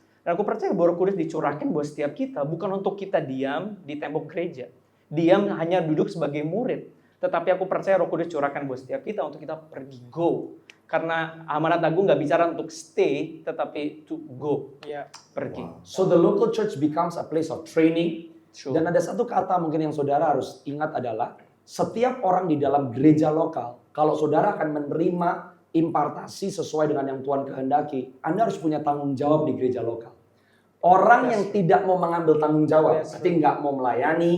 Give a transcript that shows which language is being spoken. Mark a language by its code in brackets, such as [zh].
[id] Dan aku percaya bahwa Roh Kudus dicurahkan buat setiap kita, bukan untuk kita diam di tembok gereja. Diam hanya duduk sebagai murid. Tetapi aku percaya Roh Kudus curahkan buat setiap kita untuk kita pergi, go. Karena amanat agung nggak bicara untuk stay, tetapi [en] to go, [id] Iya. pergi. [en] So the local church becomes a place of training. Sure. [id] Dan ada satu kata mungkin yang saudara harus ingat adalah setiap orang di dalam gereja lokal, kalau saudara akan menerima impartasi sesuai dengan yang Tuhan kehendaki, Anda harus punya tanggung jawab di gereja lokal. Orang yang tidak mau mengambil tanggung jawab, [en] Yes. [id] berarti nggak mau melayani,